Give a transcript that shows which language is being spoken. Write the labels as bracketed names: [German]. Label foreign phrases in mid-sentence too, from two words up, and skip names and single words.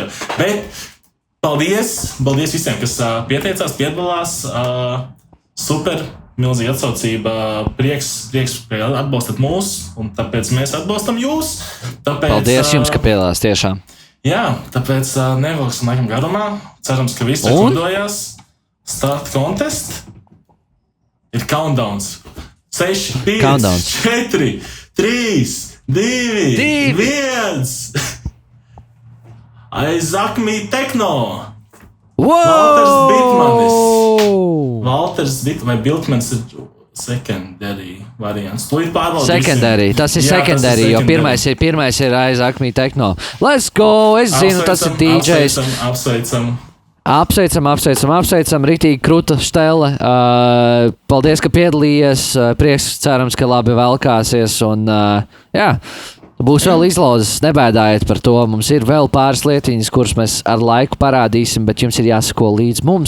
[Latvian] Bet paldies visiem, kas pieteicās, piedalās. Super, milzīga atsaucība, prieks, ka atbalstat mūs, un tāpēc mēs atbalstam jūs. Paldies jums, ka piedalās tiešām. Jā, tāpēc nevilksim laikam garumā. Cerams, ka visi atlidojās. [English] Start contest. [Latvian] Ir countdowns. 6, 5, 4, 3, 2, 1. Aizakmī Tekno. Valters Bitmanis. Vai Biltmans ir secondary variants. Secondary. Tas ir secondary, jo pirmais ir Aizakmī Tekno. [English] Let's go! [Latvian] Es zinu, tas ir DJs. Apsveicam. Ritīgi kruta štele. Paldies, ka piedalījies. Prieks, cerams, ka labi velkāsies. Un, jā, būs vēl izlozes. Nebēdājiet par to. Mums ir vēl pāris lietiņas, kuras mēs ar laiku parādīsim, bet jums ir jāsako līdz mums.